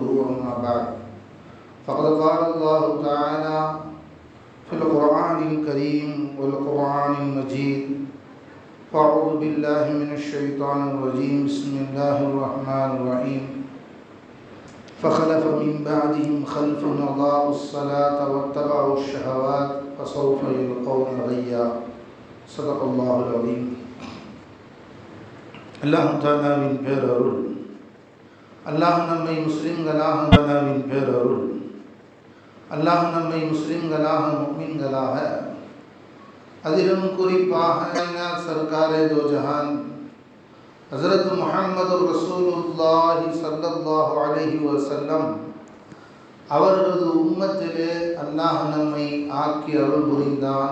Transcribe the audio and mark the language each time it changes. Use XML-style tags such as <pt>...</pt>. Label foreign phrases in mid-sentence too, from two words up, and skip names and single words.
<ar>أما بعد، فقد قال الله تعالى في القرآن الكريم والقرآن المجيد: فأعوذ بالله من الشيطان الرجيم. بسم الله الرحمن الرحيم. فخلف من بعدهم خلف أضاعوا الصلاة واتبعوا الشهوات فسوف يلقون غيا. صدق الله العظيم.</ar> <ta>அல்லாஹ் தஆலாவின் பேரருள், அல்லாஹ் நம்மை முஸ்லிம்களாக தஆலாவின் பேரருள், அல்லாஹ் நம்மை முஸ்லிம்களாக முஃமின்களாக, அதிலும் குறிப்பாக</ta> <ur>سرکارِ دو جہاں</ur> <ta>ஹஸரத் முஹம்மது</ta> <ar>رسول الله صلى الله عليه وسلم</ar> <ta>அவரது உம்மத்திலே அல்லாஹ் நம்மை ஆக்கி அருள் புரிந்தான்.</ta>